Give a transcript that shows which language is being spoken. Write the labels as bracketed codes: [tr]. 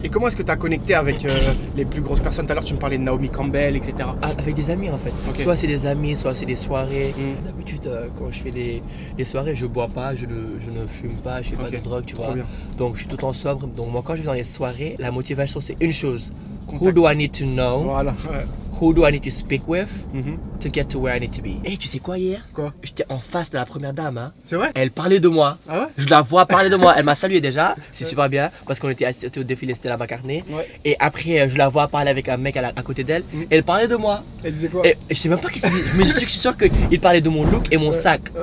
[fr] Et comment est-ce que tu as connecté avec les plus grosses personnes? Tout à l'heure tu me parlais de Naomi Campbell, etc. Avec des amis en fait. Soit c'est des amis, soit c'est des soirées. D'habitude quand je fais les soirées, je bois pas, je ne fume pas, je fais pas de drogue, tu vois. Donc je suis tout le temps sobre. Donc moi quand je vais dans les soirées, la motivation c'est une chose. [en] Who do I need to know? [fr] Voilà. [en] Who do I need to speak with to get to where I need to be? [fr] Hey, tu sais quoi hier? Quoi? J'étais en face de la première dame. Hein. C'est vrai? Elle parlait de moi. Ah ouais? Je la vois parler de moi. Elle m'a salué déjà. C'est super bien parce qu'on était au défilé Stella McCartney. Et après, je la vois parler avec un mec à côté d'elle. Elle parlait de moi. Elle disait quoi? Et je sais même pas qu'est-ce qu'il dit. Mais je suis sûr qu'il parlait de mon look et mon sac.